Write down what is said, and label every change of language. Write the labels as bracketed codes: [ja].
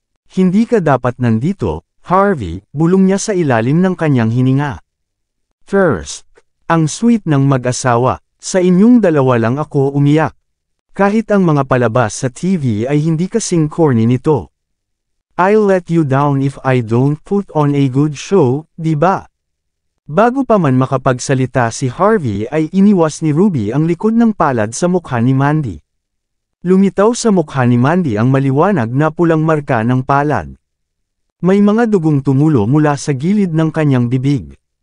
[tl] Hindi ka dapat nandito, Harvey, bulong niya sa ilalim ng kanyang hininga. First, ang sweet ng mag-asawa, sa inyong dalawa lang ako umiyak. Kahit ang mga palabas sa TV ay hindi kasing corny nito. [en] I'll let you down if I don't put on a good show, [tl] di ba? Bago pa man makapagsalita si Harvey ay iniwas ni Ruby ang likod ng palad sa mukha ni Mandy. Lumitaw sa mukha ni Mandy ang maliwanag na pulang marka ng palad. May mga dugong tumulo mula sa gilid ng kanyang bibig.